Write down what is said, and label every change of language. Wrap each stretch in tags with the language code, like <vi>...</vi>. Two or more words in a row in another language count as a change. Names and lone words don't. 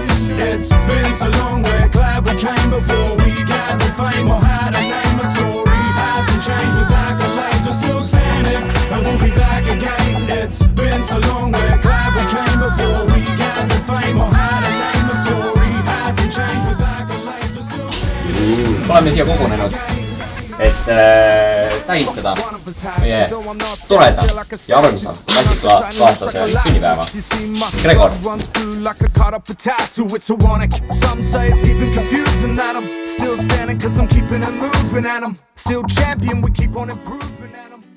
<en>It's been so long, we're glad we came before we gathered fame or had a name. A story hasn't changed with accolades, we're still standing and we'll be back again. It's been so long, we're glad we came before we gathered fame or had a name. A story hasn't changed with accolades, we're still standing.</en> <et>Oleme siia kogunenud, et tähistada meie toreda ja armsa klassikalaaslase sünnipäeva. Gregor.</et> <en>Some say it's even confusing that I'm still standing cause I'm keeping it moving and I'm still champion, we keep on improving.</en>